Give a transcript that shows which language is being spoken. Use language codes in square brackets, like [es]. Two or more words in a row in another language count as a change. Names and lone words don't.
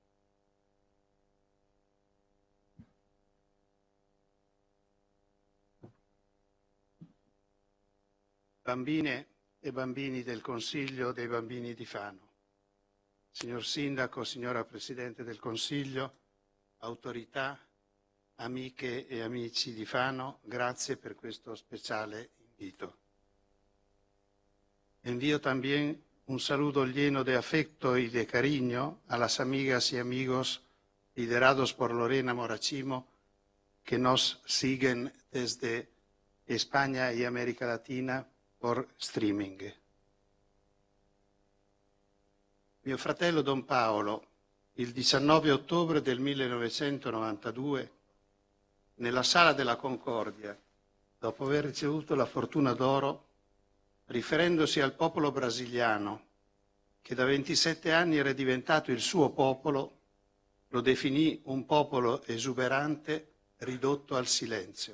[it] Bambine e bambini del Consiglio dei Bambini di Fano, signor Sindaco, signora Presidente del Consiglio, autorità, amiche e amici di Fano, grazie per questo speciale invito. [es] Envío también un saludo lleno de afecto y de cariño a las amigas y amigos liderados por Lorena Morachimo que nos siguen desde España y América Latina por streaming. [it] Mio fratello Don Paolo, il 19 ottobre del 1992, nella Sala della Concordia, dopo aver ricevuto la Fortuna d'Oro, riferendosi al popolo brasiliano, che da 27 anni era diventato il suo popolo, lo definì un popolo esuberante ridotto al silenzio.